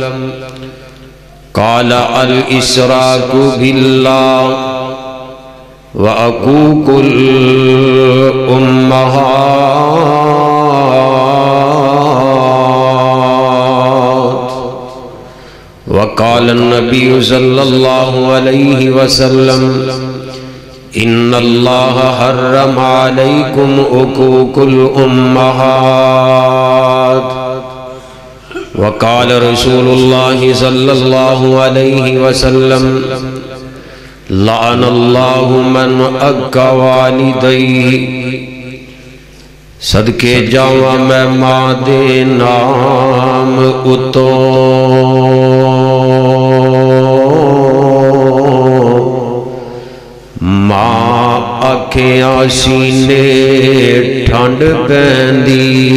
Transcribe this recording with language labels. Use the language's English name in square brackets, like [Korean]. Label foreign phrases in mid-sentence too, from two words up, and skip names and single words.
[Arabic] قال الإشراك بالله وعقوق الأمهات وقال النبي صلى الله عليه وسلم إن الله حرم عليكم عقوق الأمهات وقال رسول الله صلى الله عليه وسلم لعن الله من عق والديه [Punjabi] صدقے جاواں میں ماں دے نام اتو ماں آکھیاں سینے ٹھنڈ پیندی